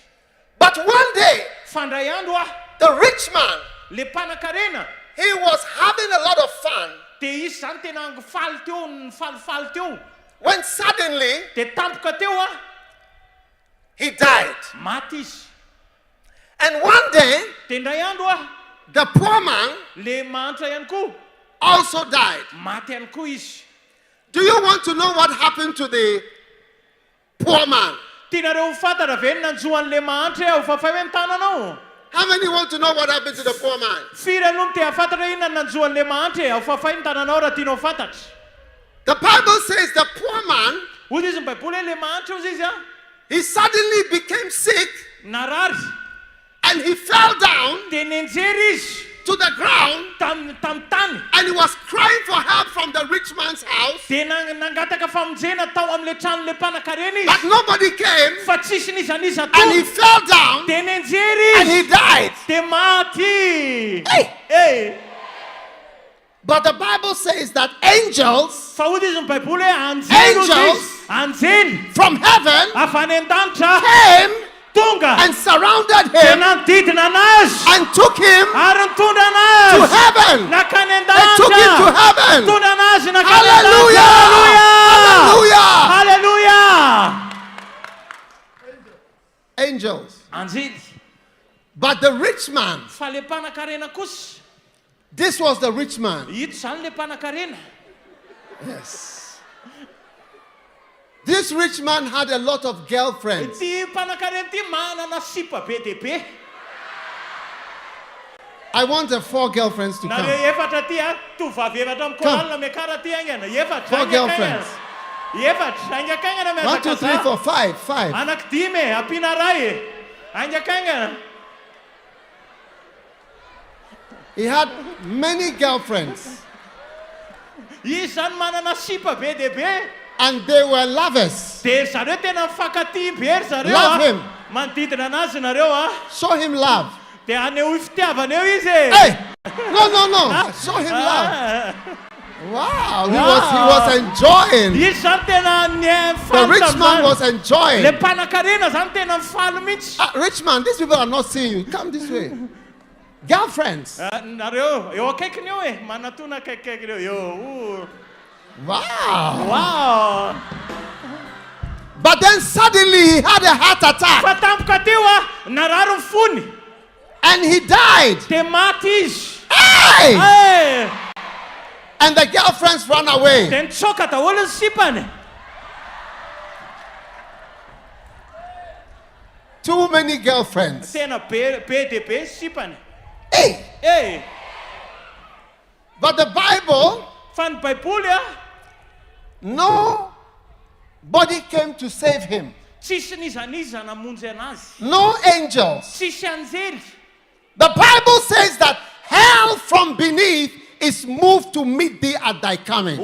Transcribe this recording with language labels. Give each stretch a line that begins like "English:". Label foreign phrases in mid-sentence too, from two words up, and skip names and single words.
English: But one day,
Malagasy: Fa indray andro
English: the rich man,
Malagasy: le mpanan-karena
English: he was having a lot of fun
Malagasy: dia izy zany tena faly teo, nifalifaly teo.
English: when suddenly
Malagasy: Dia tampoka teo
English: he died.
Malagasy: maty izy.
English: And one day,
Malagasy: Dia indray andro
English: the poor man
Malagasy: le mahantra ihany koa
English: also died.
Malagasy: maty ihany koa izy.
English: Do you want to know what happened to the poor man?
Malagasy: Tianareo fantatra ve ny nanjoan'le mahantra ao fafay hoe ny tananao?
English: How many want to know what happened to the poor man?
Malagasy: Firy aloha no te hafantatra inona ny nanjoan'le mahantra ao fafay ny tananao raha tianao fantatra.
English: The Bible says the poor man,
Malagasy: Hoy izy ny Baiboly hoe le mahantra ozy izy
English: he suddenly became sick
Malagasy: narary
English: and he fell down
Malagasy: dia nenjery izy
English: to the ground
Malagasy: tamy tany.
English: and he was crying for help from the rich man's house,
Malagasy: Dia nangataka famonjena tao amin'le tranon'le mpanan-karena
English: but
Malagasy: izy.
English: nobody came,
Malagasy: Fa tsisy nizaniza
English: and he to. fell down
Malagasy: Dia nenjery
English: and
Malagasy: izy
English: he died.
Malagasy: dia maty.
English: Hey! Hey! But the Bible says that angels
Malagasy: Fa hoy izy ny Baiboly hoe anjely ozy
English: Angels.
Malagasy: izy. Anjely
English: from heaven
Malagasy: avy any an-danitra
English: came
Malagasy: tonga
English: and surrounded
Malagasy: dia
English: him
Malagasy: nanodidina anazy
English: and took him
Malagasy: ary nitondra
English: to
Malagasy: anazy
English: heaven.
Malagasy: nakany
English: They took him to
Malagasy: an-danitra.
English: heaven.
Malagasy: Tondra anazy nakany
English: Hallelujah!
Malagasy: an-danitra.
English: Hallelujah! Hallelujah! Angels.
Malagasy: Anjely.
English: But the rich man,
Malagasy: Fa le mpanan-karena kosa.
English: this was the rich man.
Malagasy: Ito zany le mpanan-karena.
English: Yes. This rich man had a lot of girlfriends.
Malagasy: Ity mpanan-karena ity manana sipa be dia be.
English: I want 4 girlfriends to come.
Malagasy: Nareo efatra ty a tovavy efatra amin'ny koralina miakara ty aingana. Efatra.
English: 4 girlfriends.
Malagasy: Efatra. Aingakaingana
English: 1, 2, 3, 4, 5. 5.
Malagasy: Anankidimy e. Ampiana ray e. Aingakaingana.
English: He had many girlfriends.
Malagasy: Izy zany manana sipa be dia be.
English: And they were lovers.
Malagasy: Dia zareo tena mifankatia be ry zareo.
English: Love him.
Malagasy: Manodidina anazy nareo a.
English: Show him love.
Malagasy: Dia aneho fitiavana eo izy e.
English: Hey! No. Show him love. Wow. He was enjoying.
Malagasy: Izy zany tena
English: The rich man was enjoying.
Malagasy: Le mpanan-karena zany tena mifaly mihitsy.
English: Rich man, these people are not seeing you. Come this way. Girlfriends.
Malagasy: Nareo eo akaikiny eo e. Manatona akaikikaikiny eo.
English: Wow. But then suddenly he had a heart attack.
Malagasy: Fa tampoka teo a narary ny fony.
English: And he died.
Malagasy: Dia maty izy.
English: Hey! Hey! And the girlfriends ran away.
Malagasy: Dia nitsoka daholo ny sipany.
English: Too many girlfriends.
Malagasy: Tena be dia be sipany.
English: Hey! Hey! But the Bible,
Malagasy: Fa ny Baiboly a.
English: nobody came to save him.
Malagasy: Tsisy nizaniza namonjy anazy.
English: No angels.
Malagasy: Tsisy anjely.
English: The Bible says that hell from beneath is moved to meet thee at thy coming.